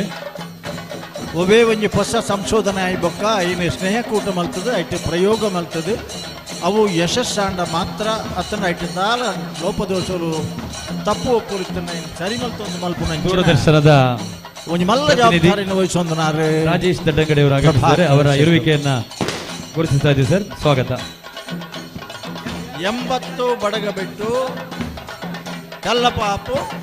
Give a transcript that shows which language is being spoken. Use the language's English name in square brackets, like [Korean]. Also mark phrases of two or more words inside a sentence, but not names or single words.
[Tulu] ಒವೇ ಒಂಜಿ ಹೊಸ ಸಂಶೋಧನೆ ಆಯ್ಬೊಕ್ಕ ಐನ ಸ್ನೇಹಕೂಟ ಮಲ್ತದೆ ಐಟು ಪ್ರಯೋಗ ಮಲ್ತದೆ ಅವು ಯಶಸ್ಸಾಂಡ ಮಾತ್ರ ಅತನ ಐಟು ಸಾಲ ಲೋಪದೋಷಗಳು ತಪ್ಪು ಒಪ್ಪುರಿತನ ಸರಿ ಮಲ್ತೊಂದು ಮಲ್ಪುನ ದೂರದರ್ಶನದ ಒಂಜಿ ಮಲ್ಲ ಜವಾಬ್ದಾರಿನ ವಹಿಸೊಂದನಾರೆ [Kannada] ರಾಜೇಶ್ ದಡ್ಡಂಗಡಿ ಅವರು ಆಗಮಿಸಿದ್ದಾರೆ ಅವರ ಇರುವಿಕೆಯನ್ನ ಗುರುತಿಸ್ತಾ ಇದ್ದೀವಿ ಸರ್ ಸ್ವಾಗತ 80 ಬಡಗಬೆಟ್ಟು ಕಲ್ಲಪಾಪು